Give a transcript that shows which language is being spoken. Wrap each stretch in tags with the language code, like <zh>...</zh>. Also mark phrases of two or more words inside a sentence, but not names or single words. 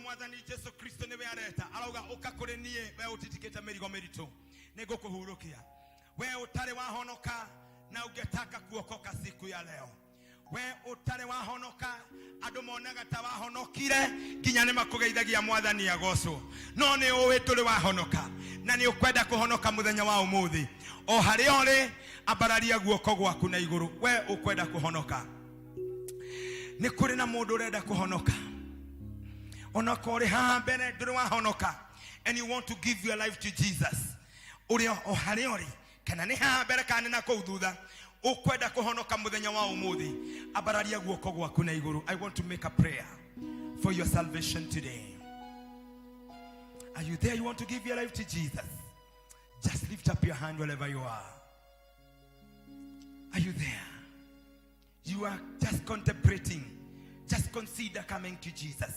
<ki>mwathani Jesu Kristo niwe areta arauga uka kuri nie we utitikite mirigo miritu nigukuhurukia we utare wahonoka na</ki> <sw>ungetaka kuokoka siku ya leo</sw> <ki>we utare wahonoka andu monaga ta wahonokire nginya ni makugeithagia mwathani agocwo no ni uwi turi wahonoka na ni ukwenda kuhonoka muthenya wa umuthi o hari ori ambararia guoko gwaku na iguru we ukwenda kuhonoka ni kuri na mundu urenda kuhonoka onako uri haha mbere nduri wahonoka</ki> <en>and you want to give your life to Jesus</en> <ki>uri o hari ori kana ni haha mbere kana na kou thutha ukwenda kuhonoka muthenya wa umuthi ambararia guoko gwaku na iguru.</ki> <en>I want to make a prayer for your salvation today. Are you there? You want to give your life to Jesus? Just lift up your hand wherever you are. Are you there? You are just contemplating. Just consider coming to Jesus.</en>